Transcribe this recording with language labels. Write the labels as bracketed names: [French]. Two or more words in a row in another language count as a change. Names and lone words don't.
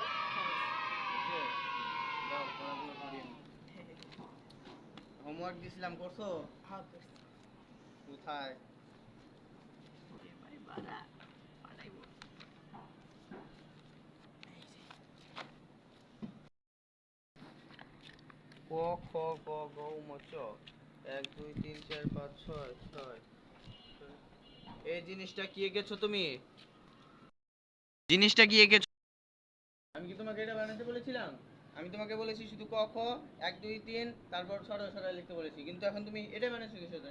[Bangla] দাও, পড়াগুলো করি আমি। হোমওয়ার্ক দিছিলাম, করছো? হ্যাঁ করছি। কোথায়? এবারে বাড়া পাঠাইবো। এই যে। ক খ গ ঘ ম চ, 1 2 3 4 5 6 6। এই জিনিসটা কি এঁকেছো তুমি? জিনিসটা কি এঁকেছো? আমি কি তোমাকে এটা বানাতে বলেছিলাম? আমি তোমাকে বলেছি শুধু ক খ 1 2 3, তারপর ছড়া ছড়া লিখতে বলেছি, কিন্তু এখন তুমি এটা বানাচ্ছো কিসের জন্য?